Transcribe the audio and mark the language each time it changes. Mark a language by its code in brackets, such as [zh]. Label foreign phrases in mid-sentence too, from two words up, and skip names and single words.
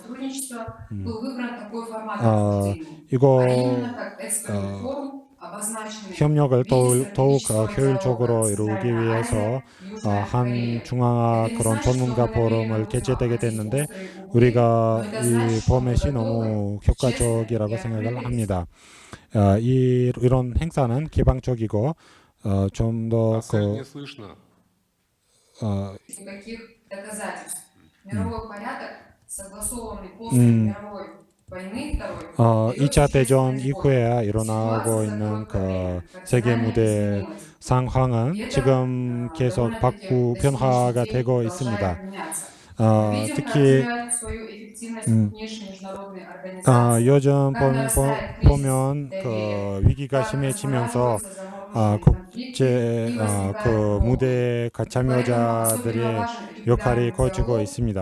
[ko] 이거 협력을 더욱 효율적으로 이루기 위해서 한 중앙화 그런 전문가 포럼을 개최되게 됐는데 우리가 이 포맷이 너무 효과적이라고 생각을 합니다. 이런 행사는 개방적이고 좀 더 [ru] Вас не слышно. Никаких доказательств. Мировой порядок, согласованный после мировой войны второй. [ko] 2차 대전 이후에 일어나고 있는 그 세계 무대 상황은 지금 계속 변화가 되고 있습니다. 특히 요즘 보면 그 위기가 심해지면서 국제 그 무대 참여자들의 역할이 커지고 있습니다.